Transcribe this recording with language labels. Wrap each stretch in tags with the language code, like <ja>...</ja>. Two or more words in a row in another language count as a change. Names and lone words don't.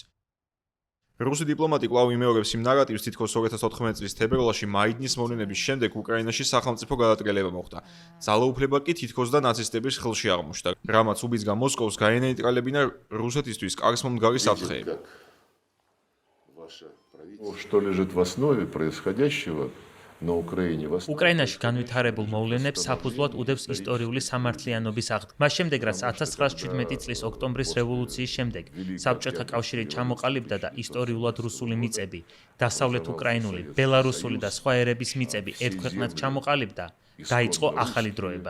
<ka>რუსი დიპლომატი კვლავ იმეორებს იმ ნარატივს, თითქოს 2014 წლის თებერვალში მაიდნის მოვლენების შემდეგ უკრაინაში სახელმწიფო გადატრიალება მოხდა. ძალაუფლება კი თითქოს და ნაცისტების ხელში აღმოჩნდა, რამაც უბიძგა მოსკოვს გაენეიტრალებინა რუსეთისთვის კარგს მომდგარი საფრთხეები.</ka> <ru>Что лежит в основе происходящего на Украине?</ru> <ka>უკრაინაში განვითარებულ მოვლენებს საფუძვლად უდევს ისტორიული სამართლიანობის აღდგენა. მას შემდეგ, რაც 1917 წლის ოქტომბრის რევოლუციის შემდეგ საბჭოთა კავშირი ჩამოყალიბდა და ისტორიულად რუსული მიწები, დასავლეთ უკრაინული, ბელარუსული და სხვა ერების მიწები ერთ ქვეყნად ჩამოყალიბდა, დაიწყო ახალი დროება.</ka>